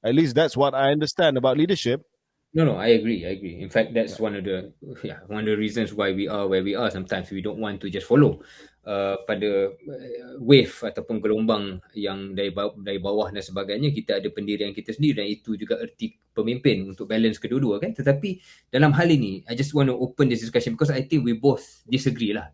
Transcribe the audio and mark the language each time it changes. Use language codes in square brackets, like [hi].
[en] At least that's what I understand about leadership. No, I agree. In fact, that's one of the reasons why we are where we are. Sometimes we don't want to just follow [ms] pada wave ataupun gelombang yang dari bawah dan sebagainya. Kita ada pendirian kita sendiri dan itu juga erti pemimpin untuk balance kedua-dua kan. Tetapi dalam hal ini, [en] I just want to open this discussion because I think we both disagree lah.